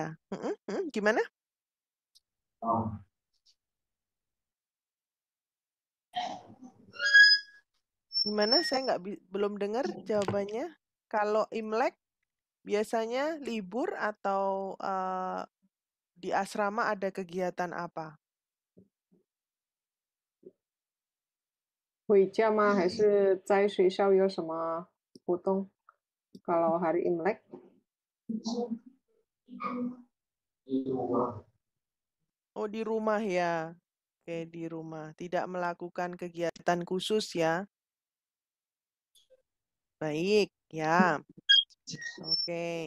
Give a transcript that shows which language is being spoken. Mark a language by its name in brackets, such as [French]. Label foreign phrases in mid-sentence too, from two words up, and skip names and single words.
[Indonesian] Gimana? Gimana? Saya belum dengar jawabannya. Kalau Imlek biasanya libur atau di asrama ada kegiatan apa? [Chinese] 回家吗？还是在学校有什么活动 ？ [Indonesian] Kalau hari Imlek? Oh, di rumah ya. Oke, di rumah. Tidak melakukan kegiatan khusus ya. Baik, ya. Oke.